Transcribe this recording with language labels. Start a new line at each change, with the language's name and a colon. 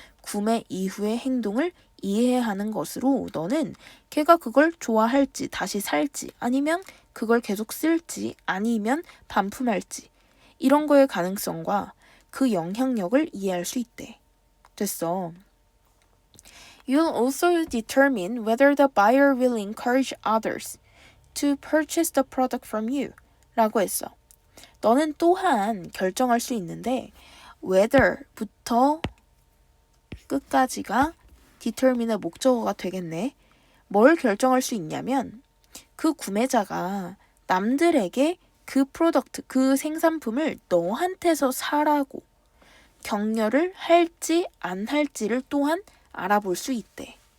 Korean: 구매 이후의 행동을 이해하는 것으로 너는 걔가 그걸 좋아할지 다시 살지 아니면 그걸 계속 쓸지 아니면 반품할지 이런 거의 가능성과 그 영향력을 이해할 수 있대. 됐어.
English: You'll also determine whether the buyer will encourage others to purchase the product from you
Korean: 라고 했어. 너는 또한 결정할 수 있는데 whether부터 끝까지가 determine의 목적어가 되겠네. 뭘 결정할 수 있냐면 그 구매자가 남들에게 그 프로덕트, 그 생산품을 너한테서 사라고 격려를 할지 안 할지를 또한 알아볼 수 있대.